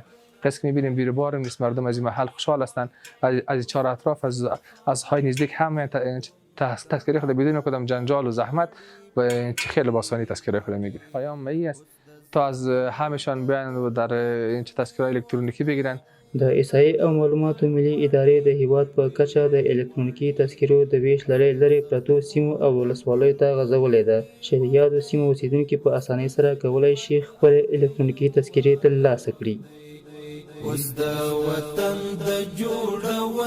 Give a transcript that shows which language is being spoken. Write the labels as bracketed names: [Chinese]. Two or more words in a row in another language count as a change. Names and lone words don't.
[Persian] قصد میبینیم بیربار نیست، مردم از این محل خوشحال هستند، از چهار اطراف از های نزدیک هم تذکره خود بدون کدام جنجال و زحمت و خیلی با آسانی تذکره خود میگیره. پیام ای است تا از همشان بیان و در این تذکره الکترونیکی بگیرن [Pashto] د احصایې او معلوماتو ملي ادارې د هیواد په کچه د الکترونیکي تذکرو د ویش لړۍ لرې پرتو سیمو او ولسوالیو ته غځولې ده چې د یادو سیمو اوسیدونکي په اسانۍ سره کولی شي خپلې الکترونیکي تذکرې ترلاسه کړي. اوس د وطن د جوړ